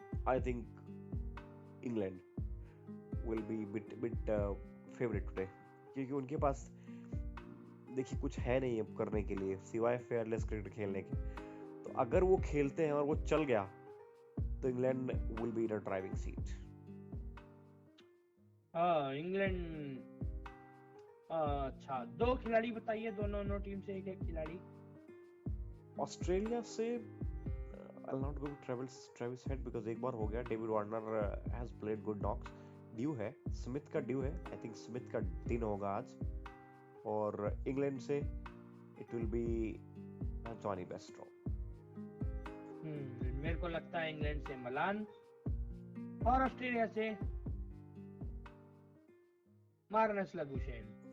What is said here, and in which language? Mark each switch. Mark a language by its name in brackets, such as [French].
[English] I think England will be bit favourite today, [Hindi] क्योंकि उनके पास देखिए कुछ है नहीं अब करने के लिए सिवाय फेयरलेस क्रिकेट खेलने के। तो अगर वो खेलते हैं और वो चल गया तो [English] England will be in a driving seat. [Hindi] England. अच्छा, 2 खिलाड़ी बताइए, दोनों टीम से एक खिलाड़ी। ऑस्ट्रेलिया से [English] I'll not go with Travis Head because [Hindi] एक बार हो गया। [English] David Warner has played good knocks। [Hindi] Due है, स्मिथ का ड्यू है। [English] I think [Hindi] स्मिथ का दिन होगा आज। और इंग्लैंड से [English] it will be [Hindi] Johnny Bairstow. मेरे को लगता है इंग्लैंड से मलान, और ऑस्ट्रेलिया से मार्नस लगुशेन।